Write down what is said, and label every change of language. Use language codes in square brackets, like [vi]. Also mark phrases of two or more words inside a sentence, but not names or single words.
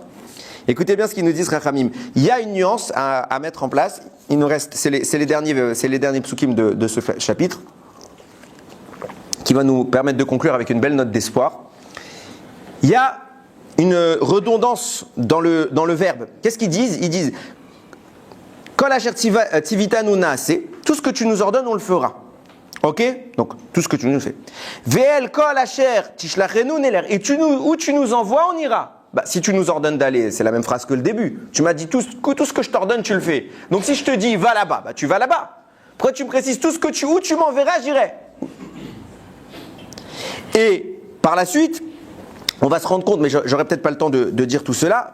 [fr] Écoutez bien ce qu'ils nous disent, Rachamim. Il y a une nuance à mettre en place. Il nous reste, c'est les derniers psukim de ce chapitre, qui va nous permettre de conclure avec une belle note d'espoir. Il y a une redondance dans le verbe. Qu'est-ce qu'ils disent? Ils disent [he] כל אשר תצוונו נעשה, [fr] tout ce que tu nous ordonnes, on le fera. Ok? Donc, tout ce que tu nous fais. [he] ואל כל אשר תשלחנו נלך, [fr] et où tu nous envoies, on ira. Bah, si tu nous ordonnes d'aller, c'est la même phrase que le début. Tu m'as dit tout ce que je t'ordonne, tu le fais. Donc, si je te dis va là-bas, bah, tu vas là-bas. Pourquoi tu me précises où tu m'enverras, j'irai. Et par la suite, on va se rendre compte, mais j'aurais peut-être pas le temps de dire tout cela.